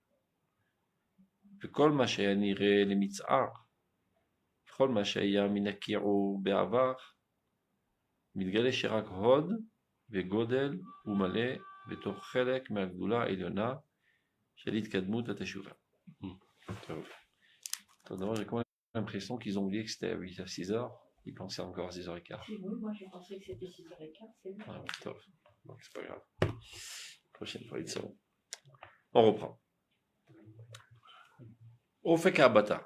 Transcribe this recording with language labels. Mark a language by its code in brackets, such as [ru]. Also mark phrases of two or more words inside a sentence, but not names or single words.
[he] וכל מה שהיה נראה למצער, כל מה שהיה מן הקיעור בעבר, מתגלה שרק הוד וגודל ומלא בתוך חלק מהגדולה העליונה של התקדמות התשובה. טוב. [fr] D'abord, j'ai quand même l'impression qu'ils ont oublié que c'était à 8 à 6 heures. Ils pensaient encore à 6h15. Oui, moi j'ai pensé que c'était 6h15, c'est bon. Ah, top. Donc c'est pas grave. Prochaine fois, ils seront. On reprend. Ofek Abata.